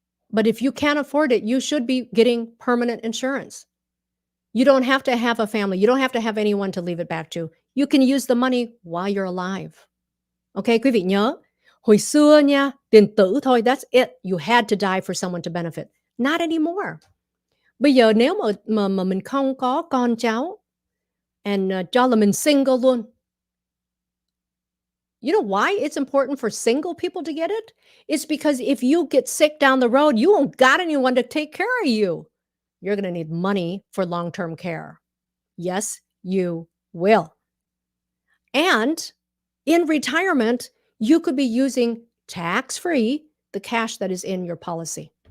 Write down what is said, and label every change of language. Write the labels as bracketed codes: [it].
[en] But if you can't afford it, you should be getting permanent insurance. You don't have to have a family. You don't have to have anyone to leave it back to. You can use the money while you're alive. [vi] Okay, quý vị nhớ, hồi xưa nha, tiền tử thôi, [en] that's it. You had to die for someone to benefit. Not anymore. [vi] Bây giờ nếu mà mình không có con cháu and cho là mình single luôn. [en] You know why it's important for single people to get it? It's because if you get sick down the road, you won't got anyone to take care of you. You're going to need money for long-term care. Yes, you will. And in retirement, you could be using tax-free the cash that is in your policy.